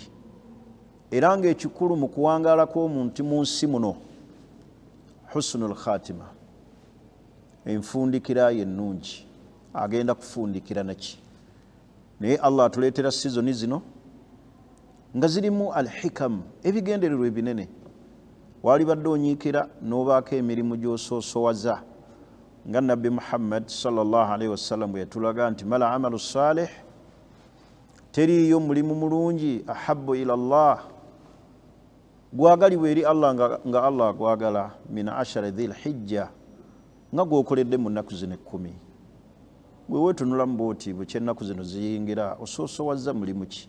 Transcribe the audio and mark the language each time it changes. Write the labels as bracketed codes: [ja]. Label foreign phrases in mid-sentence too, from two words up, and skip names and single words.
[lg] Era ng'ekikulu mu kuwangaala kw'omuntu mu nsi muno [ar] حسن الخاتمة, [lg] enfundikira ye ennungi. Agenda kufundikira naki? Naye Allah atuleetera sizoni zino nga zirimu al-hikam, ebigendererwa ebinene. Waali badde onyiikira n'obaako emirimu gy'osoosowaza nga Nabbi Muhammad [ar] صلى الله عليه وسلم [lg] bwe yatulaga nti [ar] مالا عمل صالح, [lg] teriiyo mulimu mulungi [ar] أحب إلى الله, [lg] gwagalibwa eri Allah nga Allah gwagala [ar] من 10 ذي الحجة, [lg] nga gwokoledde mu nnaku zino 10. Gwe weetunulamu bw'oti bwe ky'ennaku zino ziyingira osoosowaza mulimu ki?